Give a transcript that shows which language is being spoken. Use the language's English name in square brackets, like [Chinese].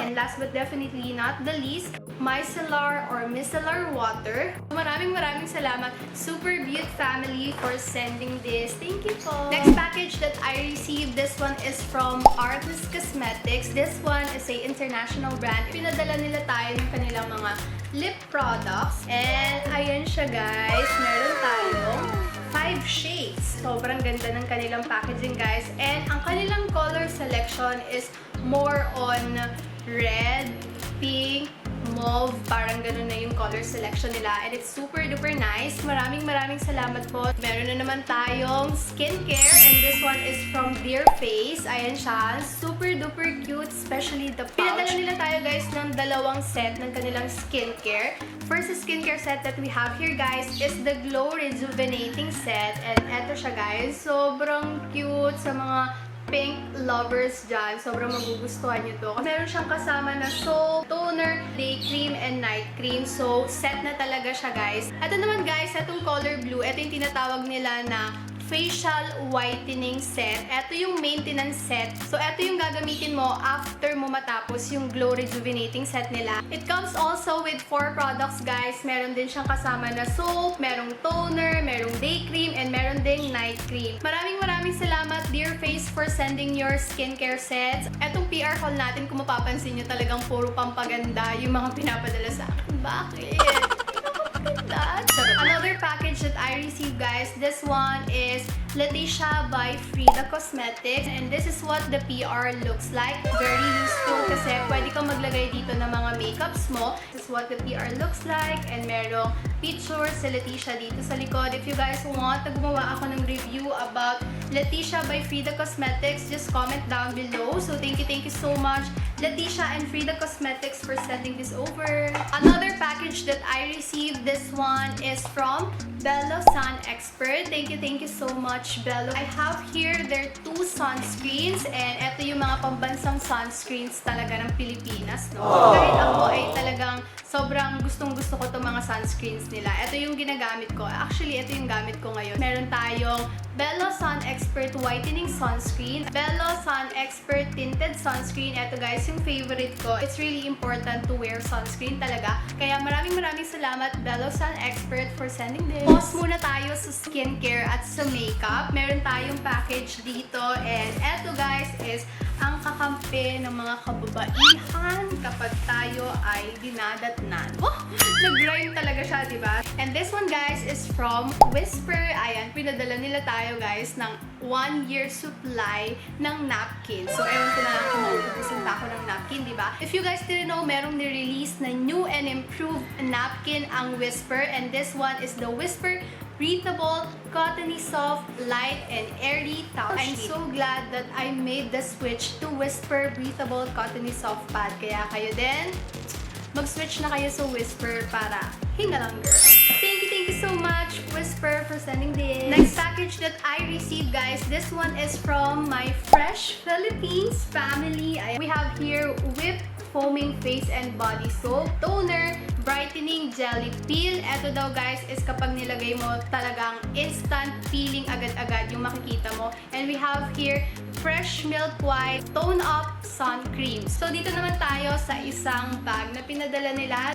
[English] And last but definitely not the least, micellar or micellar water. [Filipino] Maraming salamat [English] Super Beauty family for sending this. Thank you po. Next package that I received, this one is from Artist Cosmetics. This one is a international brand. [Filipino] Pinadala nila tayo ng kanilang mga lip products. And ayan siya guys, meron tayong 5 shades. Sobrang ganda ng kanilang [English] packaging guys. And [Filipino] ang kanilang [English] color selection is more on red, pink, mauve. [Filipino] Parang ganun na yung color selection nila. [English] And it's super duper nice. [Filipino] Maraming salamat po. Meron na naman tayong skincare. [English] And this one is from Dear Face. [Filipino] Ayan siya. [English] Super duper cute. Especially the pouch. [Filipino] Pinadala nila tayo guys ng dalawang set ng kanilang skincare. [English] First skincare set that we have here guys is the Glow Rejuvenating Set. [Filipino] And eto siya guys. Sobrang cute sa mga pink lovers dyan. Sobrang magugustuhan nyo to. Meron siyang kasama na soap, toner, day cream, and night cream. So, set na talaga siya guys. Ito naman guys, itong color blue, ito yung tinatawag nila na facial whitening set. Ito yung maintenance set. So, ito yung gagamitin mo after mo matapos yung Glow Rejuvenating Set nila. [English] It comes also with 4 products, [Filipino] guys. Meron din siyang kasama na soap, merong toner, merong day cream, and meron ding night cream. Maraming salamat, [English] Dear Face, for sending your skincare sets. [Filipino] Etong PR haul natin, kung mapapansin nyo, talagang puro pampaganda yung mga pinapadala sa akin. Bakit? [English] Another package that I received guys, this one is Leticia by Frida Cosmetics, and this is what the PR looks like. [Filipino] Very useful kasi pwede kang maglagay dito ng mga makeups mo. [English] This is what the PR looks like, and [Filipino] merong picture si Leticia dito sa likod. [English] If you guys want [Filipino] na gumawa ako ng [English] review about Leticia by Frida Cosmetics, just comment down below. So thank you so much Leticia and Frida Cosmetics for sending this over. Another package that I received, this one is from Bello Sun Expert. Thank you so much Bello. I have here their 2 sunscreens, and [Filipino] ito yung mga pambansang sunscreens talaga ng Pilipinas, no? Kahit ako ay talagang sobrang gustong-gusto ko itong mga sunscreens nila. Ito yung ginagamit ko. Actually, ito yung gamit ko ngayon. Meron tayong Bello Sun Expert Whitening Sunscreen, Bello Sun Expert Tinted Sunscreen. Ito guys, yung favorite ko. [English] It's really important to wear sunscreen talaga. [Filipino] Kaya maraming salamat Bello Sun Expert for sending this. Pause muna tayo sa skincare at sa makeup. Meron tayong package dito, and eto guys is ang kakampi ng mga kababaihan kapag tayo ay dinadatnan. Oh, nag-rhyme talaga siya, diba? [English] And this one guys is from Whisper. [Filipino] Ayan, pinadala nila tayo guys ng 1-year supply ng napkin. So, ewan ko na lang kung mauubusin pa ako ng napkin, diba? [English] If you guys didn't know, [Filipino] merong nirelease na [English] new and improved napkin ang Whisper, and this one is the Whisper Breathable, Cottony Soft, Light, and Airy Towel Sheet. I'm so glad that I made the switch to Whisper Breathable Cottony Soft Pad. [Filipino] Kaya kayo din, mag-switch na kayo sa Whisper para hinga lang, girl. [English] Thank you so much, Whisper, for sending this. Next package that I received, guys, this one is from my Fresh Philippines family. We have here Whipped Foaming Face and Body Soap, Toner, Brightening Jelly Peel. [Filipino] Ito daw guys is kapag nilagay mo, talagang instant peeling agad-agad yung makikita mo. [English] And we have here Fresh Milk White Tone Up Sun Cream. [Filipino] So dito naman tayo sa isang bag na pinadala nila.